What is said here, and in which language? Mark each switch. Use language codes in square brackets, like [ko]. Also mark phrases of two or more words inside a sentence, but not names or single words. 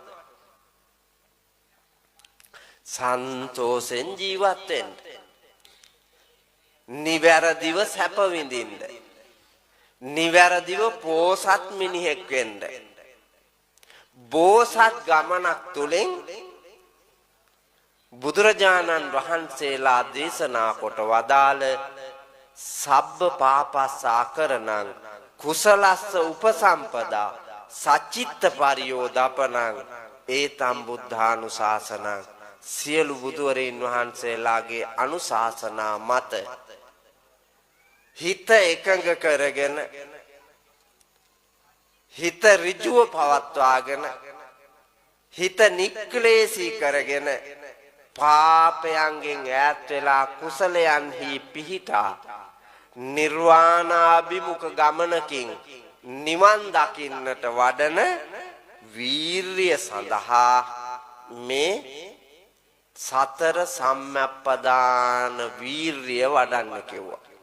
[si] සන්තෝෂෙන් ජීවත් වෙන්න, නිවැරදිව සැප විඳින්න, නිවැරදිව පෝසත් මිනිහෙක් වෙන්න, බෝසත් ගමනක් තුලින් බුදුරජාණන් වහන්සේලා දේශනා කොට වදාළ [pi] සබ්බ පාපස්ස අකරණං කුසලස්ස උපසම්පදා සච්චිත්ත පරියෝදපනං ඒතම් බුද්ධානුශාසනං [si] සියලු බුදුවරයන් වහන්සේලාගේ අනුශාසනා මත හිත එකඟ කරගෙන හිත ඍජුව පවත්වාගෙන හිත නික්ලේශී කරගෙන පාපයන්ගෙන් ඈත් වෙලා කුසලයන්හි පිහිටා නිර්වාණාභිමුඛ ගමනකින් නිවන් දකින්නට වඩන වීර්ය සඳහා මේ සතර සම්මප්පදාන වීර්ය වඩන්න කිව්වා.